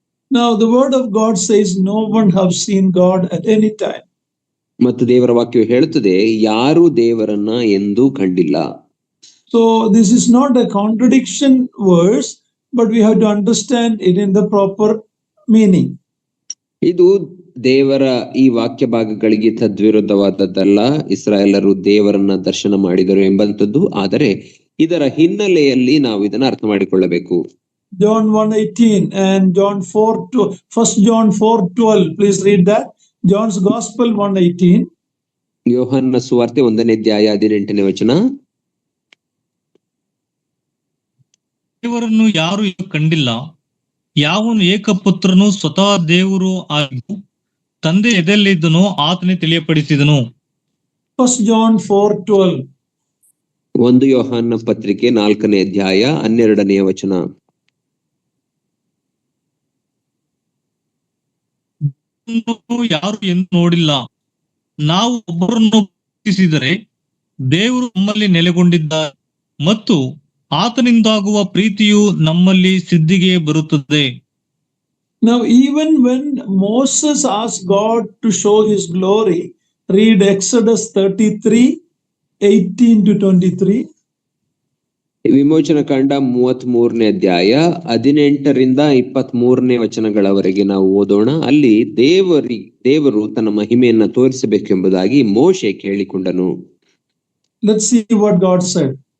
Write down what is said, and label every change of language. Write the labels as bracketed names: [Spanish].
[English] Now the word of God says no one have seen God at any time. [Kannada] ಮತ್ತು ದೇವರ ವಾಕ್ಯವು ಹೇಳುತ್ತದೆ ಯಾರೂ ದೇವರನ್ನ ಎಂದೂ ಕಂಡಿಲ್ಲ. [English] So this is not a contradiction verse, but we have to understand it in the proper meaning. [Kannada] ಇದು ದೇವರ ಈ ವಾಕ್ಯ ಭಾಗಗಳಿಗೆ ತದ್ವಿರುದ್ಧವಾದದ್ದಲ್ಲ. ಇಸ್ರಾಯೇಲರು ದೇವರನ್ನ ದರ್ಶನ ಮಾಡಿದರು ಎಂಬಂತದ್ದು, ಆದರೆ ಇದರ ಹಿನ್ನೆಲೆಯಲ್ಲಿ ನಾವು ಇದನ್ನ ಅರ್ಥ ಮಾಡಿಕೊಳ್ಳಬೇಕು. [English] John 1:18 and First John 4:12. Please read that. John's Gospel 1:18. [Kannada] ಯೋಹನ್ನ ಸುವಾರ್ತೆ 1ನೇ ಅಧ್ಯಾಯ 18ನೇ ವಚನ. ದೇವರನ್ನು ಯಾರು ಕಂಡಿಲ್ಲ, ಯಾವನು ಏಕಪುತ್ರನು ಸ್ವತಃ ದೇವರು ಆಗಿದ್ದು ತಂದೆ ಎದೆಯಲ್ಲಿದ್ದನೋ ಆತನೇ ತಿಳಿಯಪಡಿಸಿದನು. [English] First John 4:12. [Kannada] 1 ಯೋಹನ್ನ ಪತ್ರಿಕೆ 4ನೇ ಅಧ್ಯಾಯ 12ನೇ ವಚನ. ಯಾರು ಎಂದು ನೋಡಿಲ್ಲ, ನಾವು ಒಬ್ಬರನ್ನು ಪ್ರೀತಿಸಿದರೆ ದೇವರು ನಮ್ಮಲ್ಲಿ ನೆಲೆಗೊಂಡಿದ್ದಾರೆ ಮತ್ತು ಆತನಿಂದಾಗುವ ಪ್ರೀತಿಯು ನಮ್ಮಲ್ಲಿ ಸಿದ್ಧಿಗೆ ಬರುತ್ತದೆ. [English] Now, even when Moses asked God to show his glory, read Exodus 33, 18 to 23. [Kannada] ವಿಮೋಚನ ಕಾಂಡ 33ನೇ ಅಧ್ಯಾಯ 18ರಿಂದ 23ನೇ ವಚನಗಳವರೆಗೆ ನಾವು ಓದೋಣ. ಅಲ್ಲಿ ದೇವರು ತನ್ನ ಮಹಿಮೆಯನ್ನ ತೋರಿಸಬೇಕೆಂಬುದಾಗಿ ಮೋಶೆ ಕೇಳಿಕೊಂಡನು. [English] Let's see what God said.